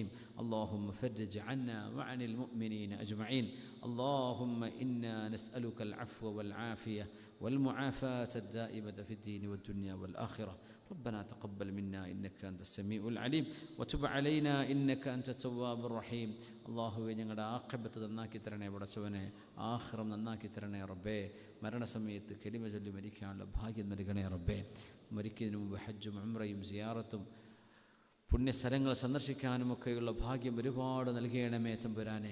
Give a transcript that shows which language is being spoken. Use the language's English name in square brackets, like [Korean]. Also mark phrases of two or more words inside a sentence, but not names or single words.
[Arabic] اللهم فرج عنا وعن المؤمنين أجمعين. اللهم إنا نسألك العفو والعافية والمعافاة الدائمة في الدين والدنيا والآخرة. ربنا تقبل منا إنك أنت السميع العليم وتب علينا إنك أنت التواب الرحيم. [Malayalam] അള്ളാഹുവെ ഞങ്ങളുടെ ആഖിബത്ത് നന്നാക്കി തരണേ പടച്ചവനെ. ആഖിറം നന്നാക്കി തരണേ റബ്ബേ. മരണസമയത്ത് കലിമ ചൊല്ലി മരിക്കാനുള്ള ഭാഗ്യം നൽകണേ റബ്ബേ. മരിക്കുന്നതിന് മുമ്പ് ഹജ്ജും ഉംറയും സിയാറത്തും പുണ്യസ്ഥലങ്ങൾ സന്ദർശിക്കാനുമൊക്കെയുള്ള ഭാഗ്യം ഒരുപാട് നൽകണമേ തമ്പുരാനെ.